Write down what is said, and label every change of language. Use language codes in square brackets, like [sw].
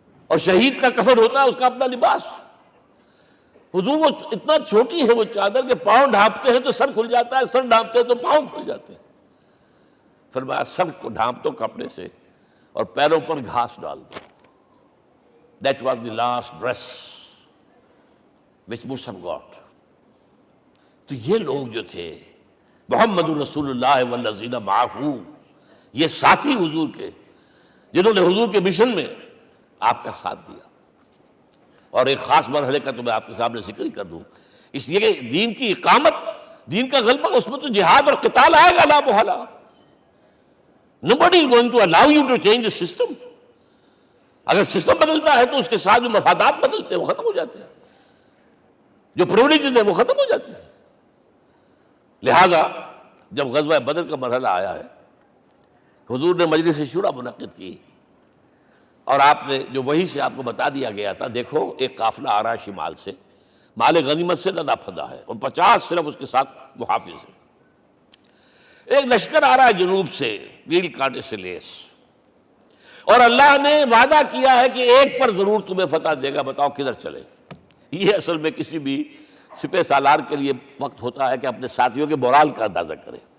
[ur] اور شہید کا کفن ہوتا ہے اس کا اپنا لباس. حضور وہ اتنا چھوٹی ہے وہ چادر کہ پاؤں ڈھانپتے ہیں تو سر کھل جاتا ہے، سر ڈھانپتے ہیں تو پاؤں کھل جاتے ہیں. فرمایا سر کو ڈھانپ دو کپڑے سے اور پیروں پر گھاس ڈال دو. [en] That was the last dress which Musab got. [ur] تو یہ لوگ جو تھے محمد رسول اللہ والذین معہ، یہ ساتھی حضور کے جنہوں نے حضور کے مشن میں آپ کا ساتھ دیا. اور ایک خاص مرحلے کا تو میں آپ کے سامنے ذکر ہی کر دوں، اس لیے کہ دین کی اقامت، دین کا غلبہ، اس میں تو جہاد اور قتال آئے گا لا محالہ. [en] Nobody is going to allow you to change the system. [ur] اگر سسٹم بدلتا ہے تو اس کے ساتھ جو مفادات بدلتے ہیں وہ ختم ہو جاتے ہیں، جو پریولیجز ہیں وہ ختم ہو جاتے ہیں. لہذا جب غزوہ بدر کا مرحلہ آیا ہے حضور نے مجلس شورا منعقد کی، اور آپ نے جو وحی سے آپ کو بتا دیا گیا تھا، دیکھو ایک قافلہ آ رہا ہے شمال سے، مال غنیمت سے لدا پھدا ہے، اور 50 صرف اس کے ساتھ محافظ ہیں۔ ایک لشکر آ رہا ہے جنوب سے، کیل کانٹے سے لیس، اور اللہ نے وعدہ کیا ہے کہ ایک پر ضرور تمہیں فتح دے گا، بتاؤ کدھر چلے؟ یہ اصل میں کسی بھی سپہ سالار کے لیے وقت ہوتا ہے کہ اپنے ساتھیوں کے مورال کا اندازہ کرے۔